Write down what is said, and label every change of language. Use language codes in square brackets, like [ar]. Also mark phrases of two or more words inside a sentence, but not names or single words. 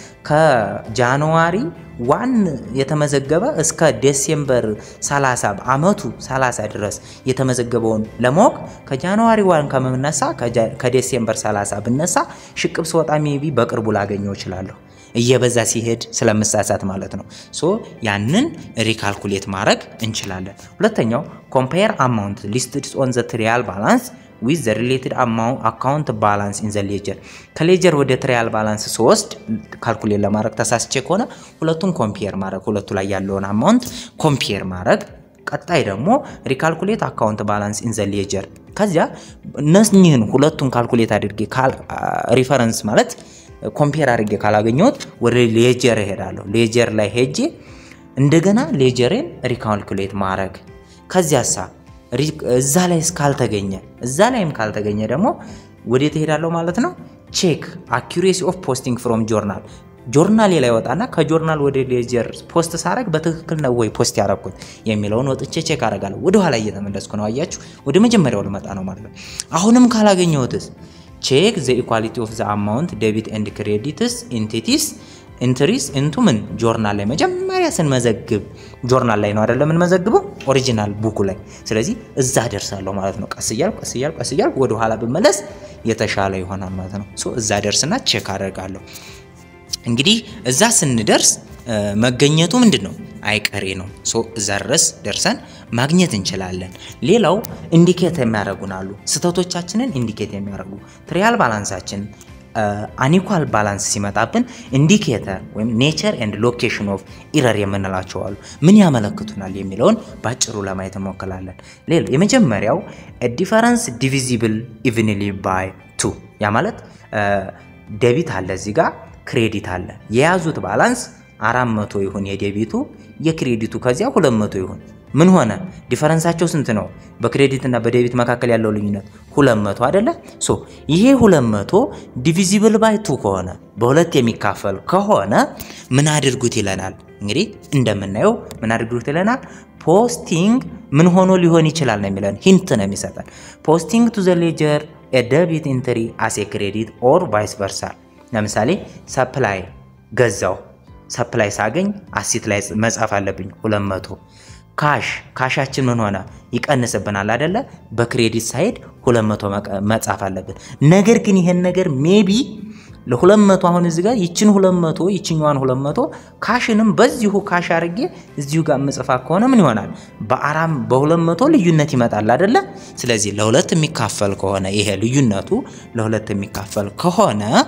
[am] ከጃንዋሪ 1 የተመዘገበ እስከ ዲሴምበር 30 አመቱ 30 ድረስ የተመዘገበውን ለሞክ ከጃንዋሪ 1 ከመነሳ ከዲሴምበር 30 ብነሳ ሽቅብ ሰወጣ ሜቢ በቅርቡ ላገኘው ይችላልው እየበዛ ሲሄድ ስለምሳሳት ማለት ነው ሶ ያንን ሪካልኩሌት ማድረግ እንችላለን ሁለተኛው [en] compare amount listed on the trial balance with the related amount account balance in the ledger [am] ከሌጀር ወደ [en] trial balance [am] 3 ካልኩሌት ለማድረግ ተሳስቼ ከሆነ ሁለቱን ኮምፔር ማድረግ ሁለቱ ላይ ያለውን አማውንት ኮምፔር ማድረግ ቀጣይ ደግሞ [en] recalculate account balance in the ledger [am] ከዚያ እነዚህን ሁለቱን ካልኩሌት አድርጌ ሪፈረንስ ማለት ኮምፔር አድርጌ ካላገኘሁት ወደ ሌጀር ሄዳለሁ ሌጀር ላይ ሄጄ እንደገና ሌጀርን ሪካልኩሌት ማድረግ ከዚያሳ እዛ ላይ ካልተገኘ ደግሞ ወዴት ሄዳለሁ ማለት ነው ቼክ [en] accuracy of posting from journal [am] ላይ ወጣና ከጆርናል ወደ ሌጀር ፖስት ሳረግ በትክክል ነው ወይ ፖስት ያረኩት የሚለውን ወጥቼ ቼክ አደርጋለሁ ወደ ኋላ እየተመለስኩ ነው አያችሁ ወደ መጀመሪያው ልመጣ ነው ማለት ነው አሁንም ካላገኘሁትስ [en] check the equality of the amount debit and credits entries into [am] journal ላይ መጀመሪያ ስንመዘግብ journal ላይ ነው አይደለም እንመዘግበው [en] original book [am] ላይ ስለዚህ እዛ ደርሳለሁ ማለት ነው ቀስ እያልኩ ወደ ኋላ በመለስ የተሻለ ይሆናል ማለት ነው ሶ እዛ ደርስና ቼክ አደርጋለሁ እንግዲህ እዛ ስንደርስ መገኘቱ ምንድነው አይቀሬ ነው ሶ እዛ ድረስ ደርሰን ማግኘት እንችላለን ሌላው ኢንዲኬት የሚያደርጉናሉ ስተቶቻችንን ኢንዲኬት የሚያደርጉ ትሪያል ባላንሳችን [en] unequal balance [am] ሲመጣብን ኢንዲኬተር ወይም [en] nature and location of error [am] የምንላቸው አሉ ምን ያመለክቱናል የሚለውን ባጭሩ ለማየት እንሞክራለን ሌላ የመጀመሪያው [en] a difference divisible evenly by 2 [am] ያ ማለት ዴቢት አለ እዚህ ጋር ክሬዲት አለ የያዙት ባላንስ 400 ይሁን የዴቢቱ የክሬዲቱ ከዚያ 200 ይሁን ምን ሆነ ዲፈረንሳቸው ስንት ነው በክሬዲት እና በዴቢት መካከል ያለው ልዩነት 200 አይደለ ሶ ይሄ 200 [en] divisible by 2 [am] ከሆነ በሁለት የሚካፈል ከሆነ ምን አድርጉት ይለናል እንግዲህ እንደምናየው ምን አድርጉት ይለናል ፖስቲንግ ምን ሆኖ ሊሆን ይችላል ነው የሚለን ሂንት ነው የሚሰጠን [en] posting to the ledger a debit entry as a credit or vice versa [am] ለምሳሌ ሰፕላይ ገዛው ሰፕላይ ሳገኝ አሲት ላይ መጻፍ አለብኝ 200 ካሻችን ምን ሆነ ይቀንስብናል አይደለ በክሬዲት ሳይድ 200 መጻፍ አለብን ነገር ግን ይሄን ነገር ሜቢ ለ200 አሁን እዚህ ጋር ይችን 200 ይችኛዋን 200 ካሽንም በዚሁ ካሽ አርጌ እዚሁ ጋር መጽፋ ከሆነ ምን ይሆናል በ200 ልዩነት ይመጣል አይደለ ስለዚህ ለሁለት የሚካፈል ከሆነ ይሄ ልዩነቱ ለሁለት የሚካፈል ከሆነ